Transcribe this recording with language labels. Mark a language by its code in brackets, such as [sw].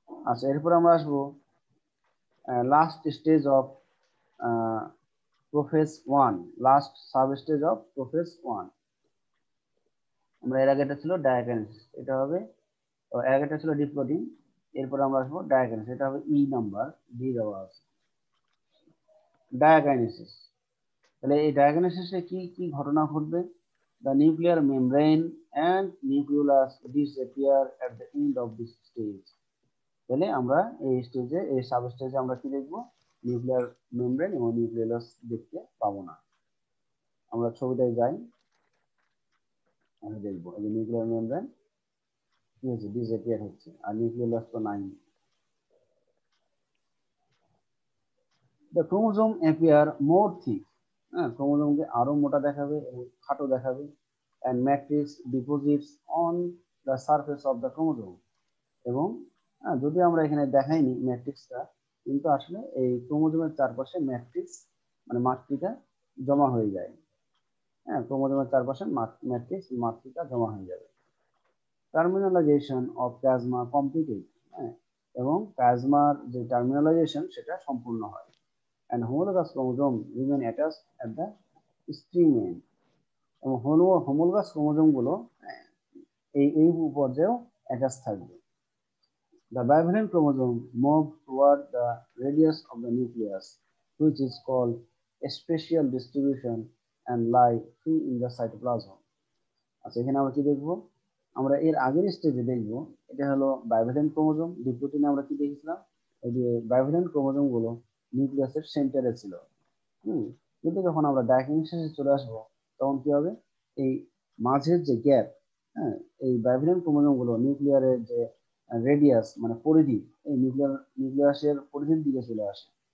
[bn] আচ্ছা, এরপর আমরা আসবো last stage of prophase 1, last sub stage of prophase 1। আমরা এর আগেটা ছিল ডায়াকাইনেসিস, এটা হবে, এর আগেটা ছিল ডিপ্লোডিং, এরপর আমরা আসবো ডায়াকাইনেসিস, এটা হবে ই নাম্বার দিয়ে দেওয়া আছে। ডায়াকাইনেসিস, তাহলে এই ডায়াকাইনেসিসে কি কি ঘটনা ঘটবে? [en] The nuclear membrane and nucleus disappear at the end of this stage। তাহলে আমরা এই স্টেজে, এই সাব স্টেজে আমরা কি দেখবো? [bn] নিউক্লিয়ার মেমব্রেন এবং নিউক্লিয়াস দেখতে পাবো না। আমরা ছবিটায় যাই, আমি দেখবো এই যে নিউক্লিয়ার মেমব্রেন কি হচ্ছে, ডিসঅ্যাপিয়ার হচ্ছে, আর নিউক্লিয়াস তো নাই। [en] The chromosome appear more thick, হ্যাঁ ক্রোমোজোমকে আরো মোটা দেখাবে এবং খাটো দেখাবে, and matrix deposits on the surface of the chromosome। [bn] এবং যদি আমরা এখানে দেখাইনি ম্যাট্রিক্সটা, কিন্তু আসলে এই ক্রোমোজোমের চারপাশে ম্যাট্রিক্স মানে মাতৃকা জমা হয়ে যায়। হ্যাঁ ক্রোমোজোমের চারপাশে ম্যাট্রিক্স মাতৃকা জমা হয়ে যাবে। টার্মিনালাইজেশন অফ প্লাজমা কমপ্লিটেড, হ্যাঁ এবং প্লাজমার যে টার্মিনালাইজেশন সেটা সম্পূর্ণ হয়। [en] and homologous chromosome remain attached at the extreme end। [bn] এবং হোমোলগাস ক্রোমোজোম গুলো এই পর্যায়েও অ্যাটাচ থাকবে। [en] The bivalent chromosome move toward the radius of the nucleus, which is called spatial distribution, and lie free in the cytoplasm। [bn] আচ্ছা এখানে আমরা কি দেখবো, আমরা এর আগের স্টেজে দেখবো, এটা হলো বাইভ্যালেন্ট ক্রোমোজোম। দ্বিতীয়টি আমরা কি দেখেছিলাম, এই যে বাইভ্যালেন্ট ক্রোমোজোম গুলো নিউক্লিয়াসের সেন্টারে ছিল। কিন্তু যখন আমরা ডায়াকিনেসিসে চলে আসবো তখন কি হবে, এই মাঝের যে গ্যাপ, হ্যাঁ এই বাইভ্যালেন্ট ক্রোমোজোম গুলো নিউক্লিয়ারের যে রেডিয়াস মানে পরিধি, এই নিউক্লিয়াসের পরিধির দিকে চলে আসে।